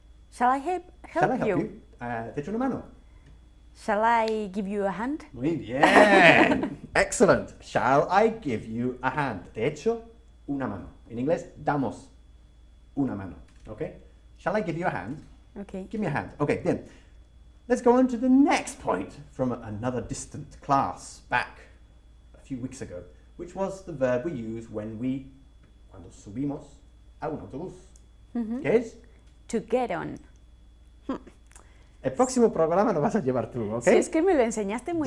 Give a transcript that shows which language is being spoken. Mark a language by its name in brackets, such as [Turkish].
[English] Shall I help Shall I help you? [Spanish] you? ¿Te echo una mano? [English] Shall I give you a hand? [Spanish] Muy bien. [English] Excellent. Shall I give you a hand? [Spanish] De hecho, una mano. En inglés, damos una mano. [English] Okay? Shall I give you a hand? Okay. Give me a hand. Okay, bien. Let's go on to the next point from another distant class back a few weeks ago, which was the verb we use [Spanish] cuando subimos a un autobús. ¿Qué es? [English] To get on. [Spanish] El próximo programa lo vas a llevar tú, ¿ok? Si es que me lo enseñaste muy